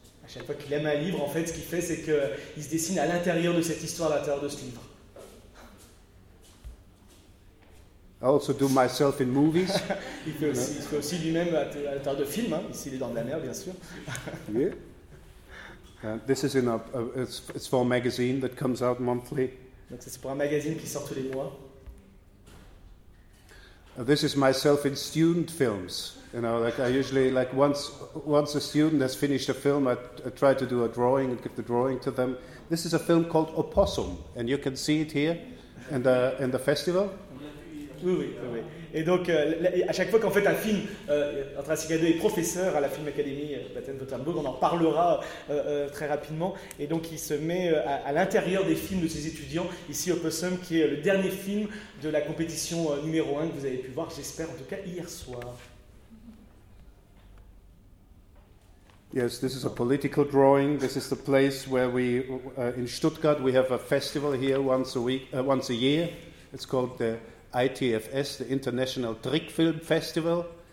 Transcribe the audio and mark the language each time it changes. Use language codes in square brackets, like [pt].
[fr] À chaque fois qu'il aime un livre, en fait, ce qu'il fait, c'est qu'il se dessine à l'intérieur de cette histoire, à l'intérieur de ce livre. [en] I also do myself in movies. [fr] il fait aussi lui-même à l'intérieur de films, hein, ici il est dans de la mer, bien sûr. [en] Yeah. This is in it's for a magazine that comes out monthly. [fr] Donc c'est pour un magazine qui sort tous les mois. [en] This is myself in student films. You know, like I usually, like once a student has finished a film, I try to do a drawing and give the drawing to them. This is a film called Opossum, and you can see it here in the festival. [fr] Oui. Et donc, à chaque fois qu'en fait un film, André Sicada est professeur à la Film Academy Baden-Württemberg, on en parlera très rapidement, et donc il se met à l'intérieur des films de ses étudiants, ici Opossum, qui est le dernier film de la compétition numéro 1 que vous avez pu voir, j'espère, en tout cas, hier soir. [en] Yes, this is a political drawing. This is the place where we, in Stuttgart, we have a festival here once a year. It's called the ITFS, the International Trick Film Festival.